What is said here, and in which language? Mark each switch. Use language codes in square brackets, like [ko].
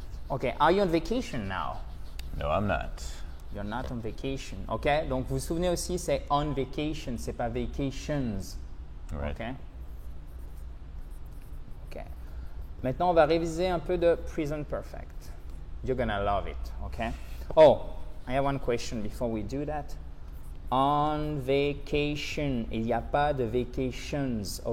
[en] Okay, are you on vacation now? No, I'm not. You're not on vacation. [fr] Ok, donc vous vous souvenez aussi, c'est on vacation, c'est pas vacations. [en] Right. Ok. [fr] Ok. Maintenant, on va réviser un peu de present perfect. [en] You're gonna love it. [fr] Ok. [en] Oh, I have one question before we do that. [fr] On vacation, il n'y a pas de vacations.